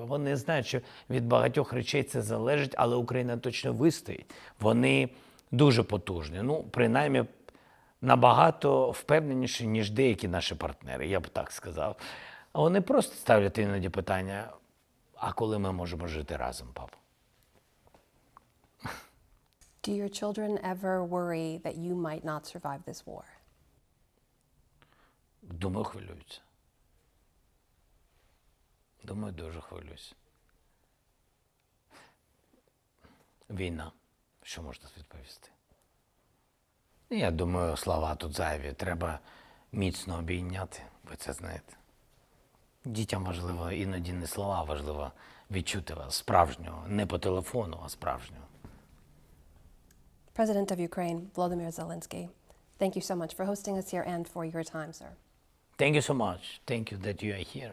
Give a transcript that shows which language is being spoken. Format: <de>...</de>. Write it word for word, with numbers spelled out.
<uk>Вони знають, що від багатьох речей це залежить, але Україна точно вистоїть. Вони дуже потужні. Ну, принаймні, набагато впевненіші, ніж деякі наші партнери, я б так сказав. Вони просто ставлять іноді питання, а коли ми можемо жити разом, папа?</uk> <en>Do your children ever worry that you might not survive this war?</en> <uk>Думаю, хвилюються. Думаю, дуже хвилюються. Війна. Що можна відповісти? Я думаю, слова тут зайві. Треба міцно обійняти. Ви це знаєте. Дітям важливо іноді не слова, важливо відчути вас справжнього. Не по телефону, а справжнього.</uk> <en>President of Ukraine, Volodymyr Zelensky, thank you so much for hosting us here and for your time, sir. Thank you so much. Thank you that you are here.</en>